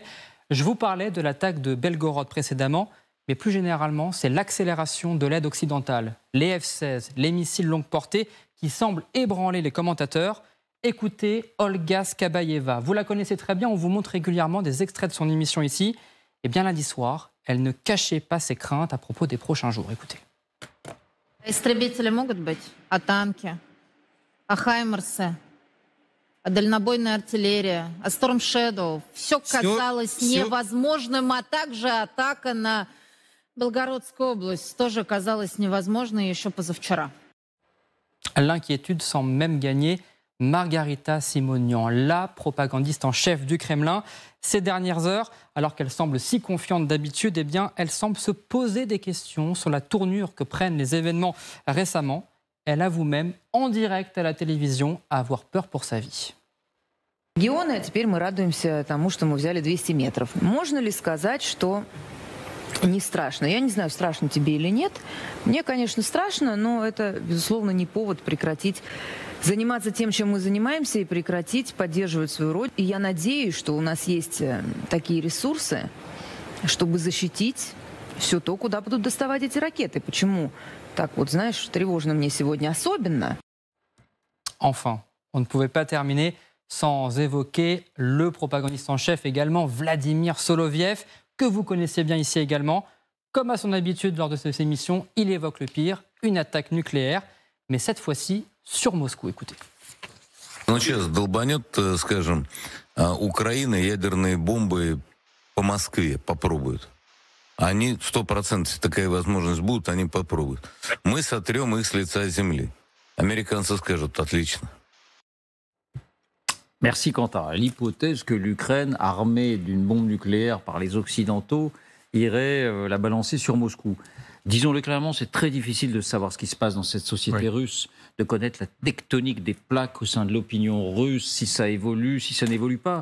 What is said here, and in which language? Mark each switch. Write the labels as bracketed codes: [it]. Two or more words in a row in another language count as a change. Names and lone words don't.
[fr] Je vous parlais de l'attaque de Belgorod précédemment, mais plus généralement, c'est l'accélération de l'aide occidentale. Les F-16, les missiles longue portée qui semblent ébranler les commentateurs. Écoutez Olga Skabayeva. Vous la connaissez très bien, on vous montre régulièrement des extraits de son émission ici. Et bien lundi soir, elle ne cachait pas ses craintes à propos des prochains jours. Écoutez. [ru] Истребители могут быть, а танки, а хаймерсы, а дальнобойная артиллерия, а Storm Shadow. Все казалось невозможным, а также атака на Белгородскую область тоже казалось невозможной еще позавчера. [fr] L'inquiétude semble même gagner Margarita Simonian, la propagandiste en chef du Kremlin. Ces dernières heures, alors qu'elle semble si confiante d'habitude, eh bien, elle semble se poser des questions sur la tournure que prennent les événements récemment. Elle avoue même, en direct à la télévision, avoir peur pour sa vie. [ru] Регионы, а теперь мы радуемся тому, что мы взяли 200 метров. Можно ли сказать, что не страшно? Я не знаю, страшно тебе или нет. Мне, конечно, страшно, но это, безусловно, не повод прекратить заниматься тем, чем мы занимаемся, и прекратить поддерживать свою родину. И я надеюсь, что у нас есть такие ресурсы, чтобы защитить все то, куда будут доставать эти ракеты. Почему так вот, знаешь, тревожно мне сегодня особенно? [fr] Enfin, on ne pouvait pas terminer sans évoquer le propagandiste en chef également, Vladimir Soloviev, que vous connaissez bien ici également. Comme à son habitude lors de ces émissions, il évoque le pire, une attaque nucléaire, mais cette fois-ci sur Moscou. Écoutez. [ru] Ну, сейчас долбанет, скажем, Украина ядерные бомбы по Москве попробуют. Они 100%, если такая возможность будет, они попробуют. Мы сотрем их с лица земли. Американцы скажут, отлично. [fr] Merci Quentin. L'hypothèse que l'Ukraine, armée d'une bombe nucléaire par les Occidentaux, irait la balancer sur Moscou. Disons-le clairement, c'est très difficile de savoir ce qui se passe dans cette société russe, de connaître la tectonique des plaques au sein de l'opinion russe, si ça évolue, si ça n'évolue pas.